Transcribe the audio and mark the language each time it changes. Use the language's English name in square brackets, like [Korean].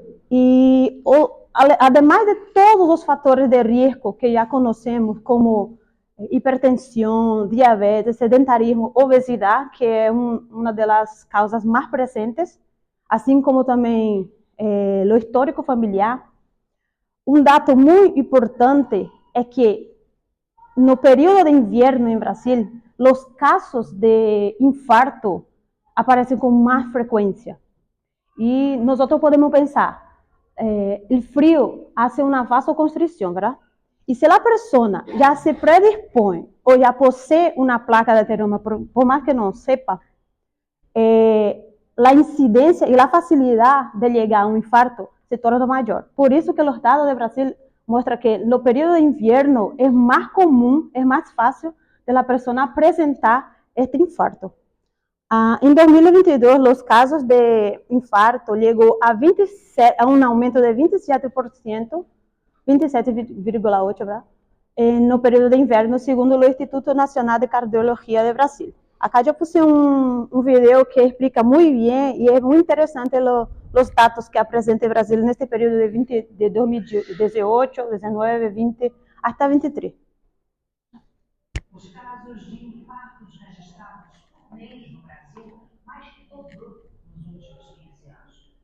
[Portuguese] E además de todos os fatores de risco que já conhecemos, como hipertensão, diabetes, sedentarismo, obesidade, que é uma das causas mais presentes, assim como também o histórico familiar. Um dado muito importante é que no período de [Spanish] invierno en Brasil, los casos de infarto aparecen con más frecuencia. Y nosotros podemos pensar, el frío hace una vasoconstricción, ¿verdad? Y si la persona ya se predispone o ya posee una placa de ateroma, por más que no sepa, la incidencia y la facilidad de llegar a un infarto se torna mayor. Por eso que los datos de Brasil muestran que en los periodos de invierno es más común, es más fácil de la persona presentar este infarto. En 2022, los casos de infarto llegó a un aumento de 27%, 27,8%, ¿verdad? [Portuguese] No período de inverno, segundo o Instituto Nacional de Cardiologia de Brasil. Acá eu puse um vídeo que explica muito bem e é muito interessante os dados que apresenta o Brasil neste período de 2018, 19, 20 até 23. Os casos de infartos registrados por mês no Brasil mais que dobrou nos últimos 15 anos.